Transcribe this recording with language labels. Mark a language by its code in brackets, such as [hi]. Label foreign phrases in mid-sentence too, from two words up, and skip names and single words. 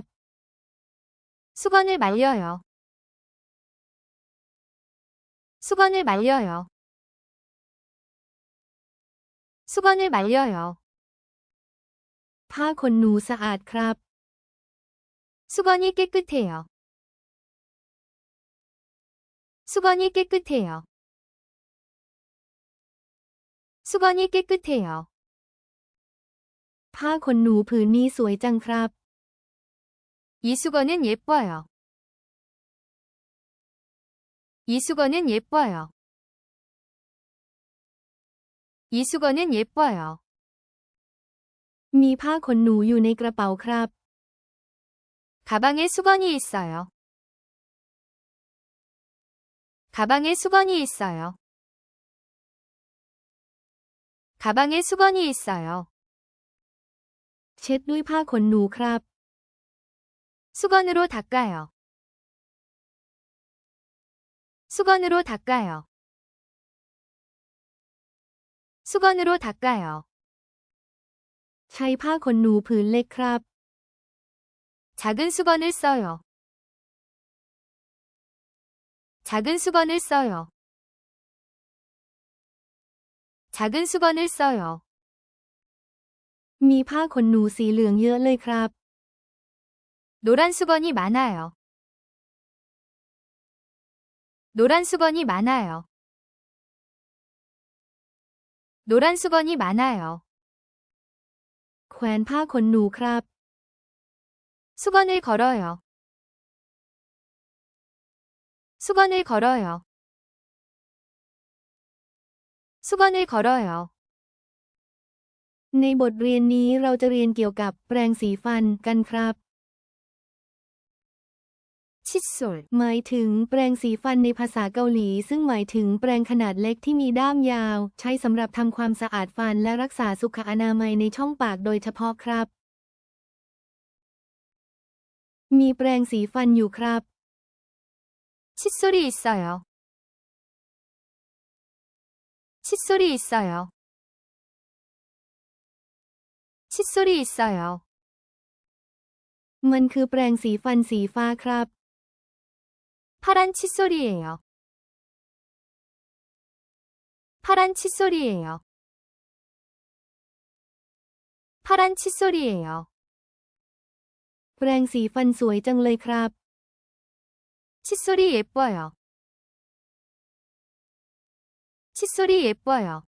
[ko] 수건을 말려요. 수건을 말려요. 수건을 말려요. [th] ผ้าขนหนูสะอาดครับ [ko] 수건이 깨끗해요. 수건이 깨끗해요. 수건이 깨끗해요. [th] ผ้าขนหนูผืนนี้สวยจังครับ [ko] 이 수건은 예뻐요. 이 수건은 예뻐요. 이 수건은 예뻐요. [th] มีผ้าขนหนูอยู่ในกระเป๋าครับ [ko] 가방에 수건이 있어요. 가방에 수건이 있어요. 가방에 수건이 있어요. [th] เช็ดด้วยผ้าขนหนูครับ [ko] 수건으로 닦아요. 수건으로 닦아요. 수건으로 닦아요. [th] ใช้ผ้าขนหนูผืนเล็กครับ [ko] 작은 수건을 써요. 작은 수건을 써요. 작은 수건을 써요. [th] มีผ้าขนหนูสีเหลืองเยอะเลยครับ [ko] 노란 수건이 많아요. 노란 수건이 많아요. 노란 수건이 많아요. [th] แขวนผ้าขนหนูครับ [ko] 수건을 걸어요. 수건을 걸어요. 수건을 걸어요. [th] ในบทเรียนนี้เราจะเรียนเกี่ยวกับแปรงสีฟันกันครับ [ko] 칫솔 [th] หมายถึงแปรงสีฟันในภาษาเกาหลี ซึ่งหมายถึงแปรงขนาดเล็กที่มีด้ามยาว ใช้สำหรับทำความสะอาดฟันและรักษาสุขอนามัยในช่องปากโดยเฉพาะครับ มีแปรงสีฟันอยู่ครับ [ko] 칫솔이 있어요. 칫솔이 있어요. 칫솔이 있어요. [th] มันคือแปรงสีฟันสีฟ้าครับ [ko] 파란 칫솔이에요. 파란 칫솔이에요. 파란 칫솔이에요. [th] แปรงสีฟันสวยจังเลยครับ [ko] 칫솔이 예뻐요. 칫솔이 예뻐요.